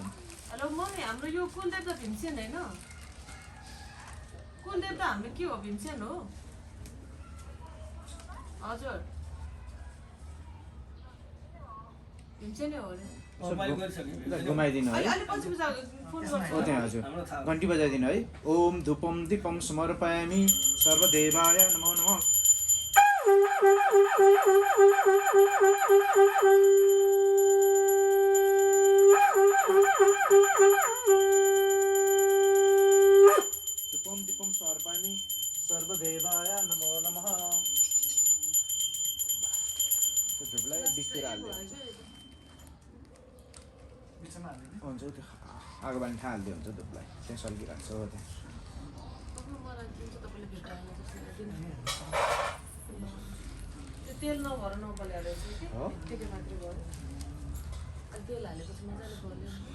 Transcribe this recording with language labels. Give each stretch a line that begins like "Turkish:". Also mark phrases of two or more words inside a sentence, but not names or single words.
Nepali: हेलो मम्मी हाम्रो यो कुलदेवता भीमसेन होइन कुलदेवता हाम्रो के हो भीमसेन हो हजुर भीमसेन हो घुमाइदिनु है हो त्यहाँ हजुर घन्टी बजाइदिनु है
Sanskrit: ओम धुपम दीपम समर्पयामि सर्वदेवाय नमो नमः धुपम दीपम समर्पयामि सर्वदेवाय नमो नमः
Nepali: धुपलाई बिस्तिर हाल्दै हुन्छ त्यो आगो बानी हाल्दै हुन्छ धुपलाई त्यहाँ सल्किरहेको छ हो त्यहाँ तेल नभएर नबल्या रहेछ कि त्यति मात्रै भयो तेल हालेपछि मजाले बल्यो